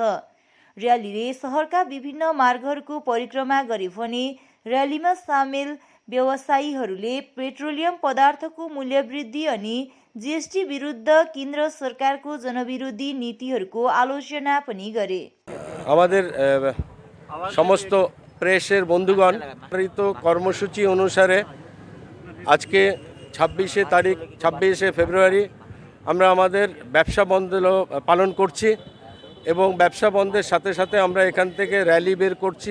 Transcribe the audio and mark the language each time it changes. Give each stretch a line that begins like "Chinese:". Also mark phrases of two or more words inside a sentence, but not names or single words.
Nepali: र्यालीले शहरका विभिन्न मार्गहरूको परिक्रमा गरे भने र्यालीमा सामेल व्यवसायीहरूले पेट्रोलियम पदार्थको मूल्य वृद्धि अनि जीएसटी विरुद्ध केन्द्र सरकारको जनविरोधी नीतिहरूको आलोचना पनि गरे।
Bangla: আমাদের সমস্ত প্রেসের বন্ধুগণ, কর্মসূচি অনুসারে আজকে 26শে ফেব্রুয়ারি আমরা আমাদের ব্যবসা বন্ধ পালন করছি এবং ব্যবসা বন্ধের সাথে সাথে আমরা এখান থেকে র্যালি বের করছি।